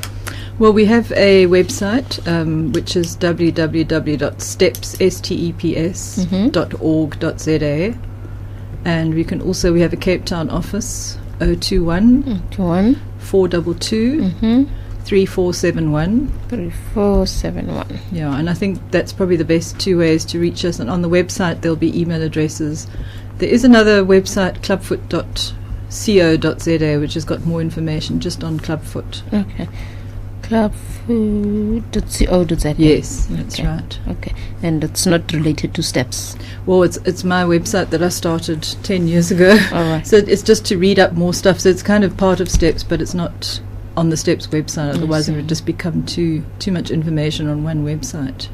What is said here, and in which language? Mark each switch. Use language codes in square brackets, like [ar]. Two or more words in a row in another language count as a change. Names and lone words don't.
[en] Well, we have a website which is www.steps.org.za, and we have a Cape Town office 021 422 3471. 3471. Yeah, and I think that's probably the best two ways to reach us. And on the website there'll be email addresses. There is another website, clubfoot.co.za, which has got more information just on clubfoot. Okay. Clubfoot.co.za. Yes, that's right. Okay, and it's not related to steps. Well, it's my website that I started 10 years ago. All right. So it's just to read up more stuff. So it's kind of part of Steps, but it's not on the Steps website. Otherwise, it would just become too much information on one website.